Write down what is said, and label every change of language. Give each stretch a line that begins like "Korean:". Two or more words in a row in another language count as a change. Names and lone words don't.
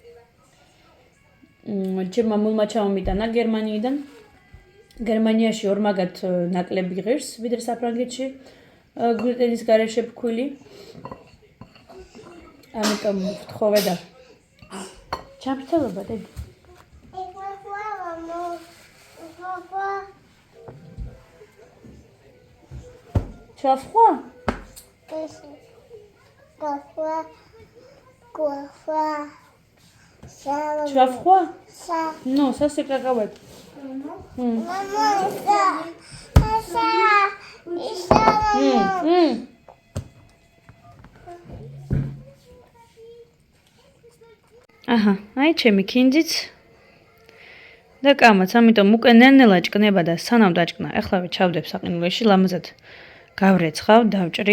Georgian: ჩემმა მულმა ჩამომიტანა გერმანიიდან. გერმანიაში ორმაგად ნაკლები ღირს, ვიდრე საფრანგეთში გლუტენის გარეშე ფქვილი. ამიტომ ვთხოვე და ჩამწელობა დედი.
French: Tu as froid? Tu as froid? Non, ça c'est cacahuète.
Georgian: აჰა, აი ჩემი ქინძიც და კამაც, ამიტომ უკვე ნელ-ნელა ჭკნება და სანამ დაჭკნა, ახლავე ჩავდებ საყინულში, ლამაზად გავრეცხავ, დავჭრი.